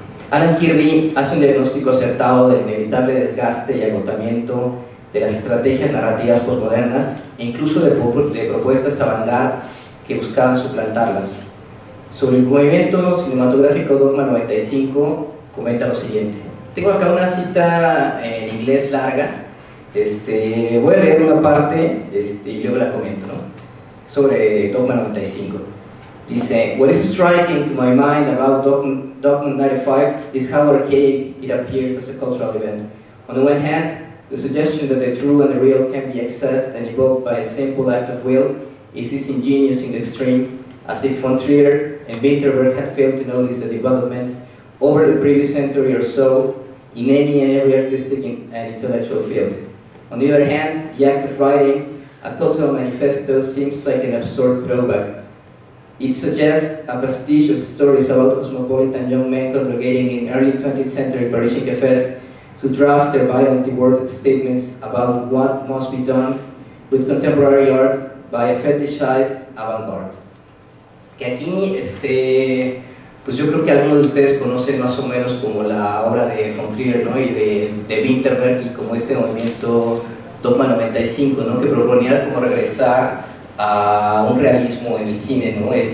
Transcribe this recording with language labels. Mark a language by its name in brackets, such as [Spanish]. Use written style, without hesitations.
[Spanish] Alan Kirby hace un diagnóstico acertado del inevitable desgaste y agotamiento de las estrategias narrativas posmodernas e incluso de propuestas avant-garde que buscaban suplantarlas. Sobre el movimiento cinematográfico Dogma 95 comenta lo siguiente. Tengo acá una cita en inglés larga. Voy a leer una parte y luego la comento, ¿no? Sobre Dogma 95. Dice: [English] "What is striking to my mind about Dogma 95 is how archaic it appears as a cultural event. On the one hand, the suggestion that the true and the real can be accessed and evoked by a simple act of will is disingenuous in the extreme, as if von Trier and Winterberg had failed to notice the developments over the previous century or so in any and every artistic and intellectual field. On the other hand, the act of writing a cultural manifesto seems like an absurd throwback. It suggests a pastiche of stories about cosmopolitan young men congregating in early 20th century Parisian cafés to draft their violently worded statements about what must be done with contemporary art by a fetishized avant-garde." [Spanish] Que aquí, pues yo creo que algunos de ustedes conocen más o menos como la obra de von Trier, ¿no? Y de Winterberg, y como este movimiento Dogma 95, ¿no? Que proponía como regresar a un realismo en el cine, ¿no?